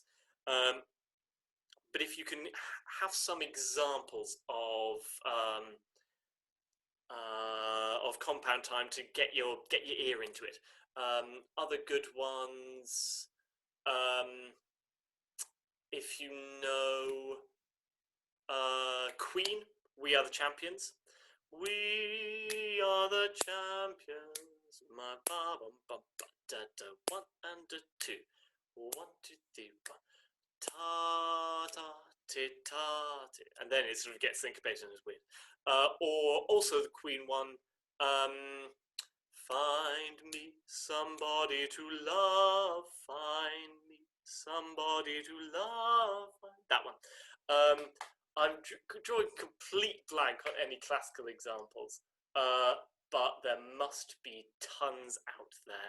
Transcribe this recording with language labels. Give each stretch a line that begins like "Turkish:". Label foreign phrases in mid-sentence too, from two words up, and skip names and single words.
English: But if you can have some examples of compound time to get your ear into it. Other good ones, if you know Queen, We Are the Champions. We are the champions. My ba bum bum ba da da 1 and 2. 1 2 3 1. Ta ta ti ta ti, and then it sort of gets syncopated and it's weird. Or also the Queen one. Find me somebody to love. Find me somebody to love. That one. I'm drawing complete blank on any classical examples, but there must be tons out there.